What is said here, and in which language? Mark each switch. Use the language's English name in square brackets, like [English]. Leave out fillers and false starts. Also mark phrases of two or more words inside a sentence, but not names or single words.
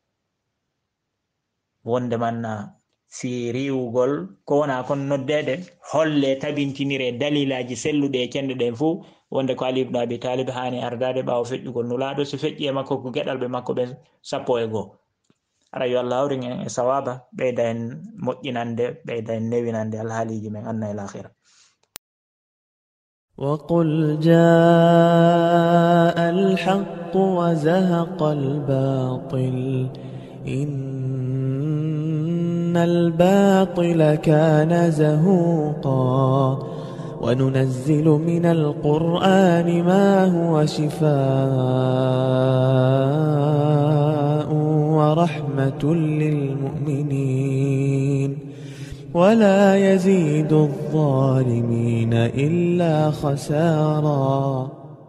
[Fula] wonde manna fi riwugol ko wona kon noddede holle tabintinire dalilaji selluɗe e cende ɗen fuu wonde ko Ali ibn Abi Talib hani ardade ɓawo feƴƴugol nulaɗo si feƴƴi e makko ko geɗal ɓe makko ɓe 11. ara yo Allah hawrin en e sawaba ɓeyda en moƴƴinande ɓeyda en newinande alhaaliji men anna e l'akhira. [Arabic] وقل جاء الحق وزهق الباطل إن الباطل كان زهوقا وننزل من القرآن ما هو شفاء ورحمة للمؤمنين ولا يزيد الظالمين إلا خسارا.